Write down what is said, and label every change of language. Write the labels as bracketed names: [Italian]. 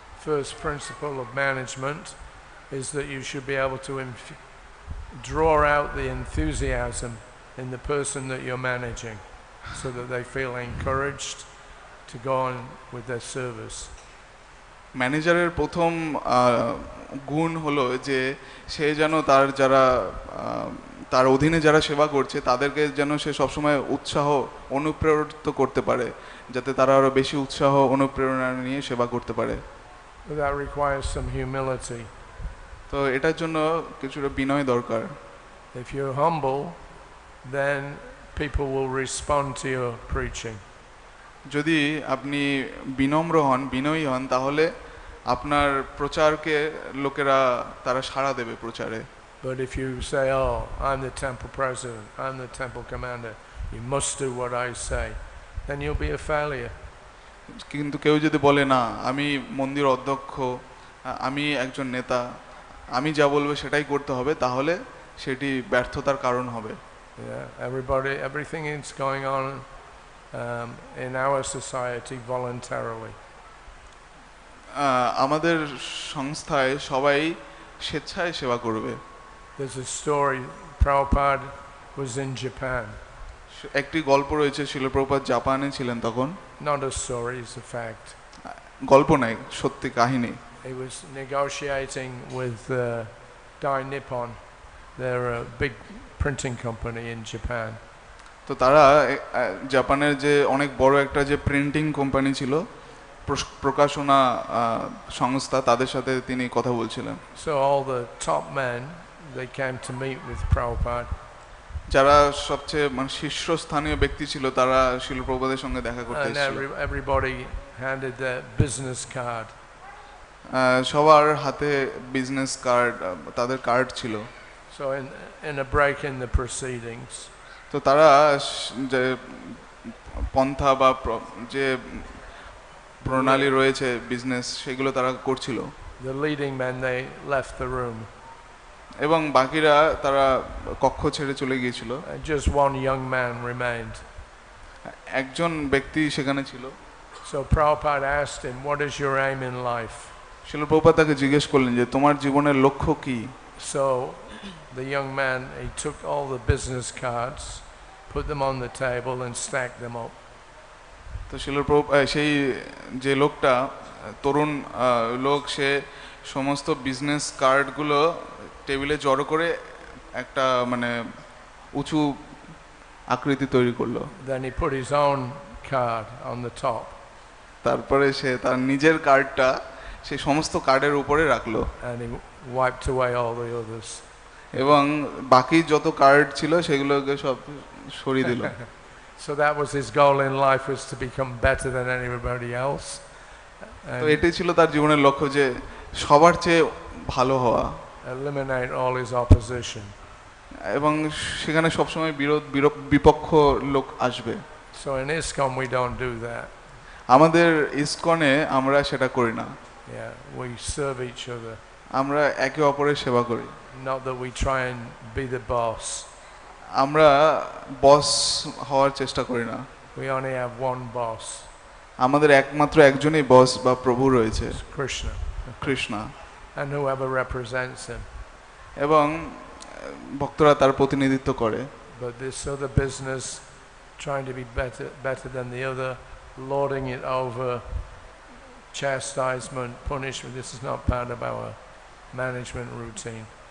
[English] First principle of management is that you should be able to draw out the enthusiasm in the person that you're managing so that they feel encouraged to go on with their service. [Bangla] ম্যানেজারের প্রথম গুণ হলো যে সে যেন তার যারা তার অধীনে যারা সেবা করছে তাদেরকে যেন সে সবসময় উৎসাহ অনুপ্রেরিত করতে পারে যাতে তারা আরো বেশি উৎসাহ অনুপ্রেরণা নিয়ে সেবা করতে পারে। [English] That requires some humility. [Bangla] তো এটার জন্য কিছুটা বিনয় দরকার। [English] If you're humble, then people will respond to your preaching. [Bangla] যদি আপনি বিনম্র হন বিনয়ী হন তাহলে আপনার প্রচারকে লোকেরা তারা সাড়া দেবে প্রচারে। [English] But if you say, "Oh, I'm the temple president, I'm the temple commander, you must do what I say," then you'll be a failure. [Bangla] কিন্তু কেউ যদি বলে না আমি মন্দির অধ্যক্ষ আমি একজন নেতা আমি যা বলবো সেটাই করতে হবে তাহলে সেটি ব্যর্থতার কারণ হবে। [English] Yeah, everything is going on in our society voluntarily. [Bangla] আমাদের সংস্থায় সবাই স্বেচ্ছায় সেবা করবে। [English] There's a story, Prabhupada was in Japan. [Bangla] একটি গল্প রয়েছে শিল প্রভুপাদ জাপানে ছিলেন তখন। [English] Not a story, it's a fact. [Bangla] গল্প নয় সত্যি কাহিনী। [English] He was negotiating with Dai Nippon. They're a big printing company in Japan. [Bangla] তো তারা জাপানের যে অনেক বড় একটা যে প্রিন্টিং কোম্পানি ছিল প্রকাশনা সংস্থা তাদের সাথে তিনি কথা বলছিলেন। [English] So all the top men they came to meet with Prabhupada. [Bangla] যারা সবচেয়ে শীর্ষস্থানীয় ব্যক্তি ছিল তারা শিল প্রভুপাদের সঙ্গে দেখা করতে এসেছিল। [English] Everybody handed their business card. [Bangla] সবার হাতে বিজনেস কার্ড তাদের কার্ড ছিল। [English] So in a break in the proceedings, [Bangla] তো তারা যে পন্থা বা যে প্রণালী রয়েছে বিজনেস সেগুলো তারা করছিল। [English] The leading men they left the room. [Bangla] এবং বাকিরা তারা কক্ষ ছেড়ে চলে গিয়েছিল। [English] Just one young man remained. [Bangla] একজন ব্যক্তি সেখানে ছিল। [English] So Prabhupada asked him, what is your aim in life? [Bangla] Srila Prabhupada তাকে জিজ্ঞেস করলেন যে তোমার জীবনের লক্ষ্য কি? [English] So the young man, he took all the business cards, put them on the table and stacked them up. [Bangla] তো শ্রীল প্রভু সেই যে লোকটা তরুণ লোক, সে সমস্ত বিজনেস কার্ডগুলো টেবিলে জড়ো করে একটা মানে উঁচু আকৃতি তৈরি করলো। [English] Then he put his own card on the top. [Bangla] তারপরে সে তার নিজের কার্ডটা সেই সমস্ত কার্ডের উপরে রাখলো। [English] And he wiped away all the others. [Bangla] এবং বাকি যত কার্ড ছিল সেগুলোকে সব সরিয়ে দিল। [English] So that was his goal in life, was to become better than anybody else. [Bangla] তো এটাই ছিল তার জীবনের লক্ষ্য, যে সবার চেয়ে ভালো হওয়া, [English] eliminate all his opposition. [Bangla] এবং সেখানে সবসময় বিপক্ষ লোক আসবে। [English] So in ISKCON we don't do that. [Bangla] আমাদের ইসকনে আমরা সেটা করি না। [English] Yeah, we serve each other. [Bangla] আমরা একে অপরের সেবা করি। [English] Not that we try and be the boss. [Bangla] আমরা বস হওয়ার চেষ্টা করি না। [English] We only have one boss. [Bangla] আমাদের একমাত্র একজনই বস বা প্রভু রয়েছে, [English] Krishna. [Bangla] Krishna, [English] And whoever represents him. [Bangla] এবং ভক্তরা তার প্রতিনিধিত্ব করে। [English] But this other business, trying to be better than the other, lording it over, chastisement, punishment, this is not part of our management routine.